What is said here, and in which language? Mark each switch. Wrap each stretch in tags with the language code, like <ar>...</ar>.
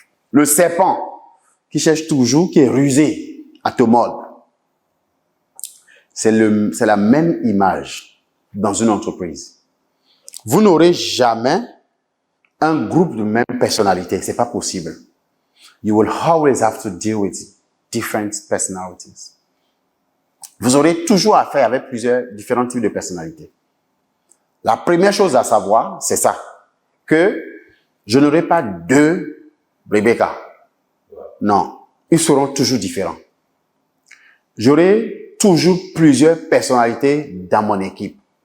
<fr>Le serpent qui cherche toujours, qui est rusé à te mordre. C'est la même image dans une entreprise. Vous n'aurez jamais un groupe de même personnalité. C'est pas possible.</fr> <en>You will always have to deal with different personalities.</en> <fr>Vous aurez toujours affaire avec différents types de personnalités. La première chose à savoir, c'est ça. Que je n'aurai pas deux Rebecca. Non. Ils seront toujours différents. J'aurai toujours plusieurs personnalités dans mon équipe.</fr>